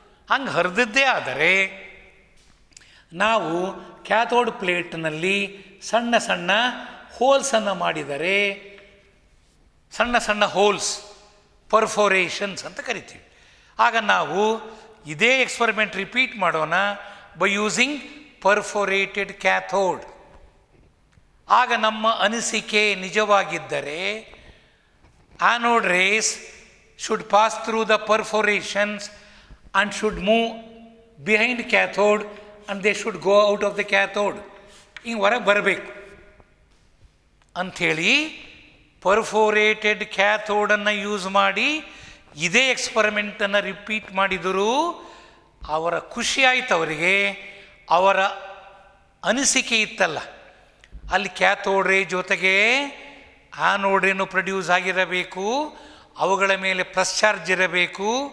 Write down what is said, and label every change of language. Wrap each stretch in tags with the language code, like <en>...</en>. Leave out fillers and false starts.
<kn>ಹಂಗೆ ಹರಿದಿದ್ದೇ ಆದರೆ ನಾವು ಕ್ಯಾಥೋಡ್ ಪ್ಲೇಟ್ನಲ್ಲಿ ಸಣ್ಣ ಸಣ್ಣ ಹೋಲ್ಸನ್ನು ಮಾಡಿದರೆ, ಸಣ್ಣ ಸಣ್ಣ ಹೋಲ್ಸ್ ಪರ್ಫೋರೇಷನ್ಸ್ ಅಂತ ಕರಿತೀವಿ. ಆಗ ನಾವು ಇದೇ ಎಕ್ಸ್ಪರಿಮೆಂಟ್ ರಿಪೀಟ್ ಮಾಡೋಣ</kn> <en>By using perforated cathode.</en> <kn>ಆಗ ನಮ್ಮ ಅನಿಸಿಕೆ ನಿಜವಾಗಿದ್ದರೆ</kn> <en>Anode rays should pass through the perforations and should move behind cathode and they should go out of the cathode.</en> <kn>ಹಿಂಗೆ ಹೊರಗೆ ಬರಬೇಕು ಅಂಥೇಳಿ ಪರ್ಫೋರೇಟೆಡ್ ಕ್ಯಾಥೋಡನ್ನು ಯೂಸ್ ಮಾಡಿ ಇದೇ ಎಕ್ಸ್ಪರಿಮೆಂಟನ್ನು ರಿಪೀಟ್ ಮಾಡಿದರೂ ಅವರ ಖುಷಿ ಆಯ್ತು. ಅವರಿಗೆ ಅವರ ಅನಿಸಿಕೆ ಇತ್ತಲ್ಲ, ಅಲ್ಲಿ ಕ್ಯಾಥೋಡ್ ರೇ ಜೊತೆಗೆ ಆನೋಡ್ ರೇನು ಪ್ರೊಡ್ಯೂಸ್ ಆಗಿರಬೇಕು, ಅವುಗಳ ಮೇಲೆ ಪ್ಲಸ್ ಚಾರ್ಜ್ ಇರಬೇಕು.</kn>